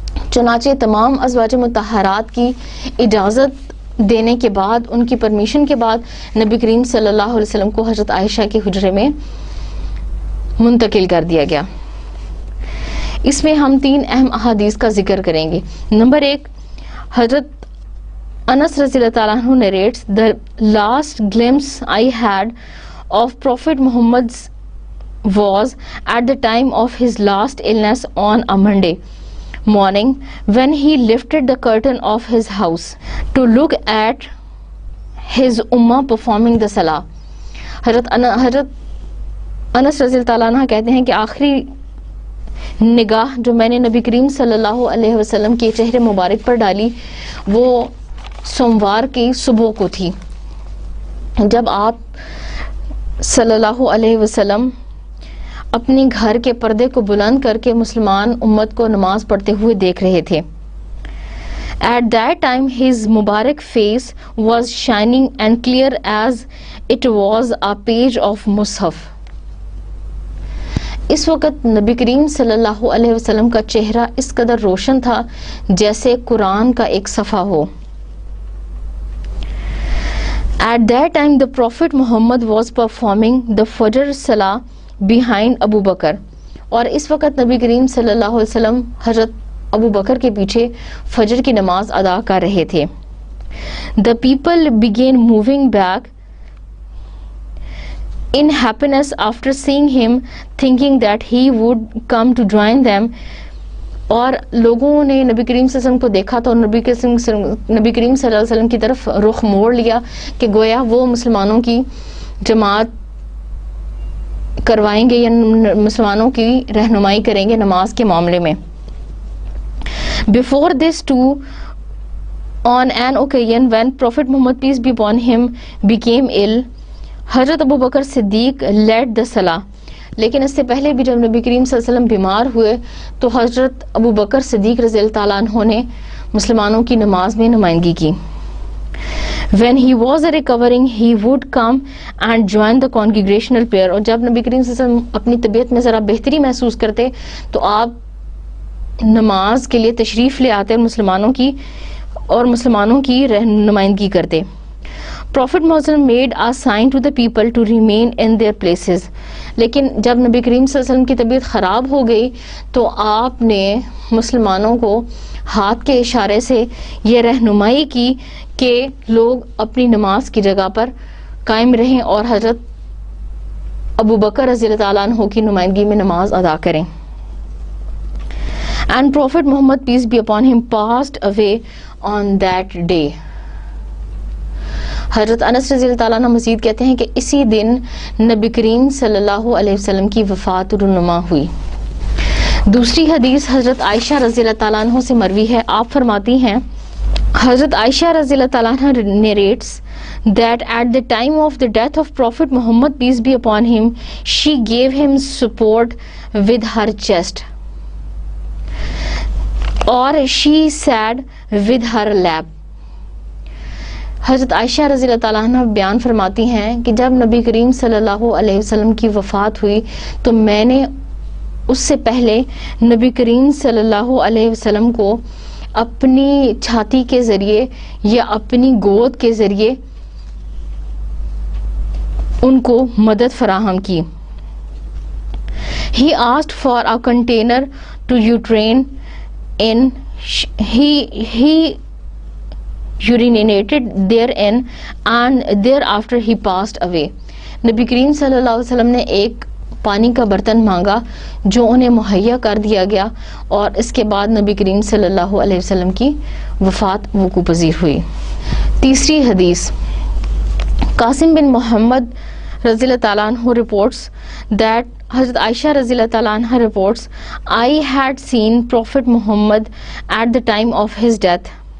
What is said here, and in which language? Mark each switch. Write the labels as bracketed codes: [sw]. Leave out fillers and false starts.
[ur] چنانچہ تمام ازواج مطہرات کی اجازت دینے کے بعد، ان کی پرمیشن کے بعد نبی کریم صلی اللہ علیہ وسلم کو حضرت عائشہ کے حجرے میں منتقل کر دیا گیا. اس میں ہم 3 اہم احادیث کا ذکر کریں گے. نمبر 1، حضرت انس رضی اللہ تعالیٰ عنہ [en] narrates, the last glimpse I had of Prophet Muhammad was at the time of his last illness on a Monday morning when he lifted the curtain of his house to look at his ummah performing the salah. [ur] حضرت انس رضی اللہ تعالیٰ عنہ کہتے ہیں کہ آخری نگاہ جو میں نے نبی کریم صلی اللہ علیہ وسلم کے چہرے مبارک پر ڈالی وہ سوموار کی صبح کو تھی، جب آپ صلی اللہ علیہ وسلم اپنی گھر کے پردے کو بلند کر کے مسلمان امت کو نماز پڑھتے ہوئے دیکھ رہے تھے. [en] At that time his Mubarak face was shining and clear as it was a page of Mushaf. [ur] اس وقت نبی کریم صلی اللہ علیہ وسلم کا چہرہ اس قدر روشن تھا جیسے قرآن کا ایک صفحہ ہو. [en] At that time the Prophet Muhammad was performing the Fajr Salah behind Abu Bakr. [ur] اور اس وقت نبی کریم صلی اللہ علیہ وسلم حضرت ابو بکر کے پیچھے فجر کی نماز ادا کر رہے تھے. [en] The people began moving back in happiness after seeing him, thinking that he would come to join them. [ur] اور لوگوں نے نبی کریم صلی اللہ علیہ وسلم کو دیکھا تو نبی کریم صلی اللہ علیہ وسلم کی طرف رخ موڑ لیا کہ گویا وہ مسلمانوں کی جماعت کروائیں گے یا مسلمانوں کی رہنمائی کریں گے نماز کے معاملے میں. [en] Before this too, on an occasion when Prophet Muhammad, peace be upon him, became ill, Hazrat Abu Bakr Siddiq led the salah. [ur] لیکن اس سے پہلے بھی جب نبی کریم صلی اللہ علیہ وسلم بیمار ہوئے تو حضرت ابو بکر صدیق رضی اللہ تعالیٰ عنہ نے مسلمانوں کی نماز میں نمائندگی کی. [en] When he was recovering, he would come and join the congregational prayer. [ur] اور جب نبی کریم صلی اللہ علیہ وسلم اپنی طبیعت میں ذرا بہتری محسوس کرتے تو آپ نماز کے لیے تشریف لے آتے اور مسلمانوں کی نمائندگی کرتے. [en] Prophet Muhammad made a sign to the people to remain in their places. [ur] لیکن جب نبی کریم صلی اللہ علیہ وسلم کی طبیعت خراب ہو گئی تو آپ نے مسلمانوں کو ہاتھ کے اشارے سے یہ رہنمائی کی کہ لوگ اپنی نماز کی جگہ پر قائم رہیں اور حضرت ابو بکر رضی اللہ تعالیٰ عنہ کی نمائندگی میں نماز ادا کریں. [en] And Prophet Muhammad, peace be upon him, passed away on that day. [ur] حضرت انس رضی اللہ تعالیٰ عنہ مزید کہتے ہیں کہ اسی دن نبی کریم صلی اللہ علیہ وسلم کی وفات رونما ہوئی. دوسری حدیث حضرت عائشہ رضی اللہ تعالیٰ عنہ سے مروی ہے. آپ فرماتی ہیں حضرت عائشہ رضی اللہ تعالیٰ عنہ [en] narrates that at the time of the death of Prophet Muhammad, peace be upon him, she gave him support with her chest, or she sat with her lap. [ur] حضرت عائشہ رضی اللہ تعالیٰ عنہ بیان فرماتی ہیں کہ جب نبی کریم صلی اللہ علیہ وسلم کی وفات ہوئی تو میں نے اس سے پہلے نبی کریم صلی اللہ علیہ وسلم کو اپنی چھاتی کے ذریعے یا اپنی گود کے ذریعے ان کو مدد فراہم کی. [en] He asked for a container to urinate in. He urinated therein and thereafter he passed away. [ur] نبی کریم صلی اللہ علیہ وسلم نے ایک پانی کا برتن مانگا جو انہیں مہیا کر دیا گیا اور اس کے بعد نبی کریم صلی اللہ علیہ وسلم کی وفات وقوع پذیر ہوئی. تیسری حدیث قاسم بن محمد رضی اللہ تعالیٰ عنہ [en] reports that [ur] حضرت عائشہ رضی اللہ تعالیٰ عنہ [en] reports, I had seen Prophet Muhammad at the time of his death.